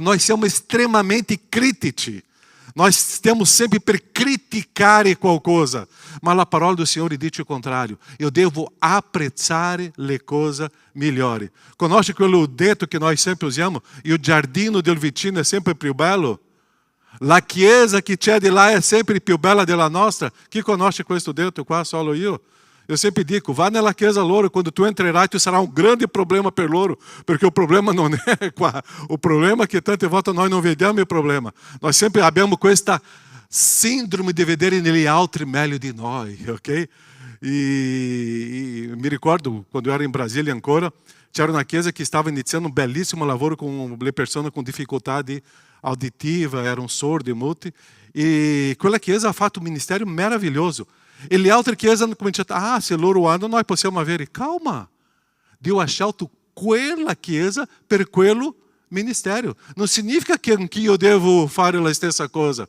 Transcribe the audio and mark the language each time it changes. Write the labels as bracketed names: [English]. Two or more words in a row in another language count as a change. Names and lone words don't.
[Italian] Noi siamo estremamente critici. Nós stiamo sempre per criticare qualcosa, ma la parola do Signore dice il contrario. Io devo apprezzare le cose migliori. Conosce quello detto che noi sempre usiamo? Il giardino del vicino è sempre più bello. La chiesa che c'è di là è sempre più bella della nostra. Chi conosce questo detto qua? Solo io. [Portuguese] Eu sempre digo, vá [Italian] nella chiesa loro, quando tu entrerai, tu sarà un grande problema per loro, perché il problema non è qua. Il problema è che tante volte noi non vediamo il problema. Noi sempre abbiamo questa síndrome di vedere negli altri meglio di noi, ok? E mi ricordo, quando [Portuguese] eu era [Italian] in Brasília ancora, c'era una chiesa che stava iniziando un bellissimo lavoro con le persone con dificuldade auditiva, erano sordi e muti, e quella chiesa ha fatto un ministério meraviglioso. E le altre chiese hanno cominciato, se loro hanno, noi possiamo avere. Calma, Dio ha scelto quella chiesa per quello ministério. Non significa che anch'io devo fare la stessa cosa.